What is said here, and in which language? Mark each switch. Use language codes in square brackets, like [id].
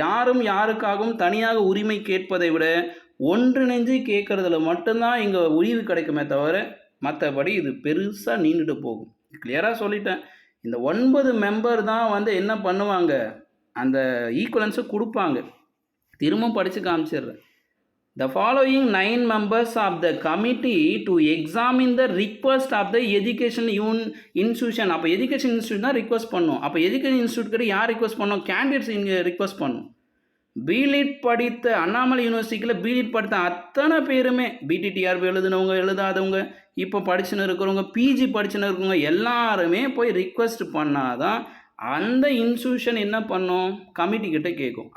[ta] யாரும் யாருக்காகவும் தனியாக உரிமை கேட்பதை விட ஒன்றிணைஞ்சு கேட்குறதுல மட்டும்தான் இங்கே உரிவு கிடைக்குமே தவிர மற்றபடி இது பெருசாக நீண்டுட்டு போகும். கிளியராக சொல்லிட்டேன். இந்த 9 மெம்பர் தான் வந்து என்ன பண்ணுவாங்க, அந்த ஈக்குவலன்ஸை கொடுப்பாங்க. திரும்ப படித்து காமிச்சிடுறேன். [en] The following 9 members of the committee to examine the request of the education institution. [ta] அப்போ எஜுகேஷன் இன்ஸ்டியூட் தான் ரிக்வஸ்ட் பண்ணோம். அப்போ எஜுகேஷன் இன்ஸ்டியூட் கிட்ட யார் ரிக்வஸ்ட் பண்ணோம், கேண்டிடேட்ஸ் இங்கே ரிக்வஸ்ட் பண்ணோம். பிலிட் படித்த அண்ணாமலை யூனிவர்சிட்டியில் பிலிட் படித்த அத்தனை பேருமே பிடிடிஆர்பி எழுதுனவங்க எழுதாதவங்க இப்போ படிச்சுன்னு இருக்கிறவங்க பிஜி படிச்சுன்னு இருக்கிறவங்க எல்லாருமே போய் ரிக்வஸ்ட் பண்ணாதான் அந்த இன்ஸ்டியூஷன் என்ன பண்ணும், கமிட்டி கிட்ட கேட்கும்.